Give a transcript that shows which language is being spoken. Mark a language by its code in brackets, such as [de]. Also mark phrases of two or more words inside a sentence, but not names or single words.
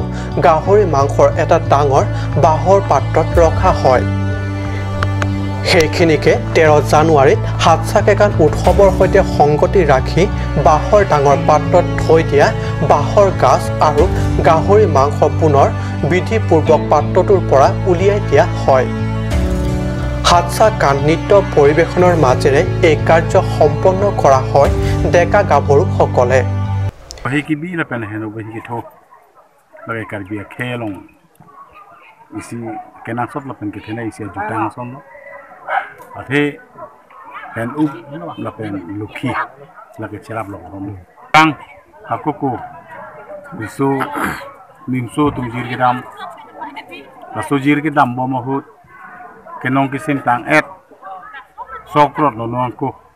[as] গাহৰি মাংসৰ এটা ডাঙৰ বাঁহৰ পাত্ৰত ৰখা হয় সেইখিনিকে 13 জানুৱাৰীত হাতচাকেকান উৎসৱৰ সৈতে সংগতি ৰাখি বাঁহৰ ডাঙৰ পাত্ৰত থৈ দিয়া বাঁহৰ গাজ আৰু গাহৰি মাংস পুনৰ বিধিপূৰ্বক পাত্ৰটোৰ পৰা উলিয়াই দিয়া হয় হাতচাকান নৃত্য পৰিৱেশনৰ মাজেৰে এই কাৰ্য সম্পন্ন কৰা হয় ডেকা গাভৰুসকলে [mjw] Hikibi la pena heno bahi to lagi karbia khelong isi kenasot la pen kena isi jutang son athe hen up la pen lukhi lagi cerap lo tang hakuku isu nimso tumjir gedam rasojir gedam bomahut kenong kisim tang et sokrot lo nongku